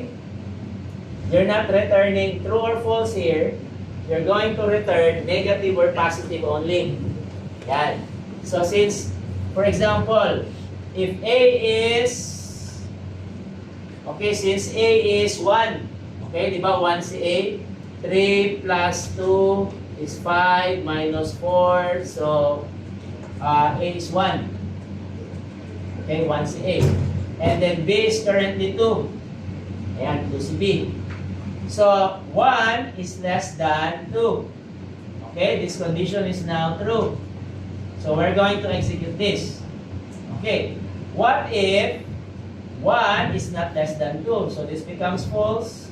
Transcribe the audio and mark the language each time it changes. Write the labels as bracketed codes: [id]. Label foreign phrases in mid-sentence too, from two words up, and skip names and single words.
[en] You're not returning true or false here. You're going to return negative or positive only. Yan. So since, for example, if A is, okay, since A is 1, okay, [tl] di ba [en] 1 si A, 3 plus 2 is 5 minus 4, so A is 1. Okay, 1 si A. And then B is currently 2. [tl] Ayan, 2 si B. [en] So, 1 is less than 2. Okay, this condition is now true. So, we're going to execute this. Okay, what if 1 is not less than 2? So this becomes false.